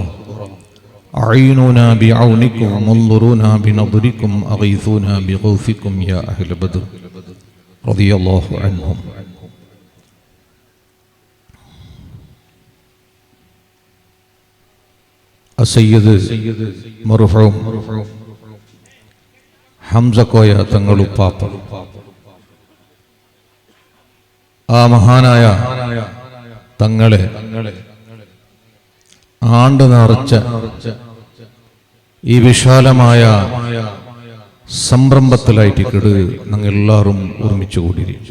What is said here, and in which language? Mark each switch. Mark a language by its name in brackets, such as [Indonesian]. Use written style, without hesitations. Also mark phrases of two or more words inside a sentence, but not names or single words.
[Arabic] أعيننا بعونكم وانظرونا بنظركم أغيثونا بغوثكم يا أهل بدر رضي الله عنهم. السيد مرفوع [Malayalam] ഹംസ കോയ തങ്ങളുപ്പാപ്പ ആ മഹാനായ തങ്ങളെ ആണ്ട് നിറച്ച ഈ വിശാലമായ സംരംഭത്തിലായിട്ട് കിട് ഞങ്ങൾ എല്ലാവരും ഒരുമിച്ച് കൂടി.